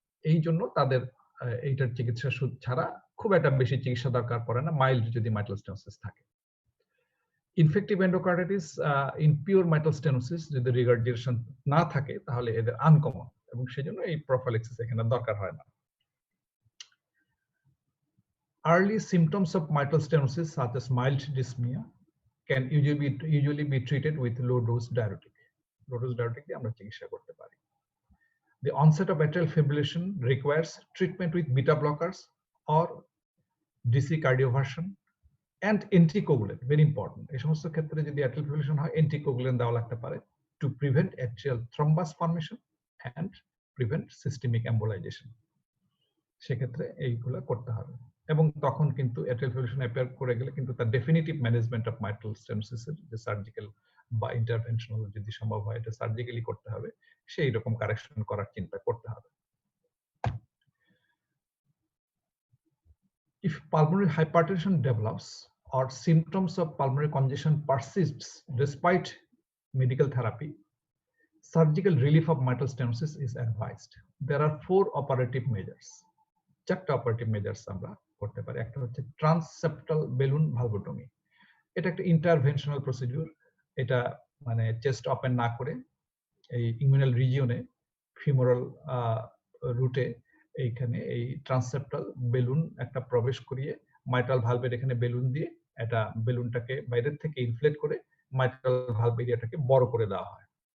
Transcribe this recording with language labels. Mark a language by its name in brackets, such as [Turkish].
[Bangla] এই জন্য তাদের এইটার চিকিৎসা ছাড়া খুব একটা বেশি চিকিৎসা দরকার পড়ে না, মাইল্ড যদি মাইট্রাল স্টেনোসিস থাকে। Infective এন্ডোকার্ডিটিস in pure mitral stenosis যদি রিগার্ডিয়েশন না থাকে, তাহলে এদের আনকমন, এবং সেজন্য এই প্রোফাইলেক্সিস এখানে দরকার হয় না। [English] Early symptoms of mitral stenosis, such as mild dyspnea, can usually be treated with low dose diuretic. [Bangla] Low dose diuretic দিয়ে আমরা চিকিৎসা করতে পারি। [English] The onset of atrial fibrillation requires treatment with beta blockers or DC cardioversion and anticoagulant. Very important. [Bangla] এই সমস্ত ক্ষেত্রে যদি atrial fibrillation হয়, anticoagulant দেওয়া লাগতে পারে [English] to prevent atrial thrombus formation and prevent systemic embolization. [Bangla] সেক্ষেত্রে এইগুলো করতে হবে। এবং তখন কিন্তু অ্যাট্রিয়াল ফিব্রিলেশন অ্যাপিয়ার করে গেলে কিন্তু তার ডেফিনিটিভ ম্যানেজমেন্ট অফ মাইট্রাল স্টেনোসিসের যে সার্জিক্যাল বা ইন্টারভেনশনাল যদি সম্ভব হয়, এটা সার্জিক্যালি করতে হবে, সেই রকম কারেকশন করার চিন্তা করতে হবে। [English] If pulmonary hypertension develops or symptoms of pulmonary congestion persists despite medical therapy, surgical relief of mitral stenosis is advised. There are 4 operative measures. [Bangla] 4টা অপারেটিভ মেজার্স আমরা করতে পারি। একটা হচ্ছে ট্রান্সসেপ্টাল বেলুন ভালভোটমি। এটা একটা ইন্টারভেনশনাল প্রসিডিউর। এটা মানে চেস্ট ওপেন না করে এই ইমিউনাল রিজিয়নে ফিমোরাল রুটে এইখানে এই ট্রান্সসেপ্টাল বেলুন একটা প্রবেশ করিয়ে মাইট্রাল ভালভের এখানে বেলুন দিয়ে এটা বেলুনটাকে বাইরের থেকে ইনফ্লেট করে মাইট্রাল ভালভ এরিয়াটাকে বড় করে দেওয়া হয়।